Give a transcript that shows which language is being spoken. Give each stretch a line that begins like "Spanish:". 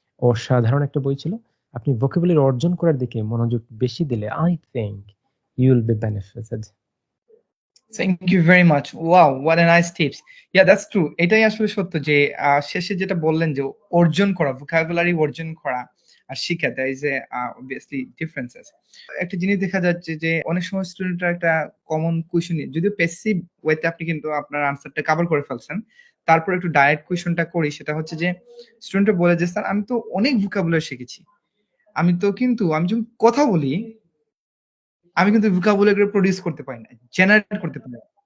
Bangla: অসাধারণ একটা বই ছিল। আপনি ভোকাবুলারি অর্জন করার দিকে মনোযোগ বেশি দিলে
English: I think you will be benefited. Thank you very much. Wow, what a nice tips. Yeah, that's true.
Bangla: এটাই আসলে সত্য যে শেষে যেটা বললেন যে অর্জন করা, vocabulary অর্জন করা, আর শিক্ষা,
English: there is a obviously differences.
Bangla: একটা জিনিস দেখা যাচ্ছে যে অনেক সময় স্টুডেন্টরা একটা কমন কোয়েশ্চেন, যদিও প্যাসিভ ওয়েতে আপনি কিন্তু আপনার আনসারটা কভার করে ফেলছেন, তারপর একটু ডাইরেক্ট কোয়েশ্চেনটা করি, সেটা হচ্ছে যে স্টুডেন্টরা বলে যে স্যার আমি তো অনেক ভোকাবুলারি শিখেছি, আমি যখন কথা বলি আমি কিন্তু ভোকাবুলারি প্রডিউস করতে পারি না, জেনারেট করতে পারি না।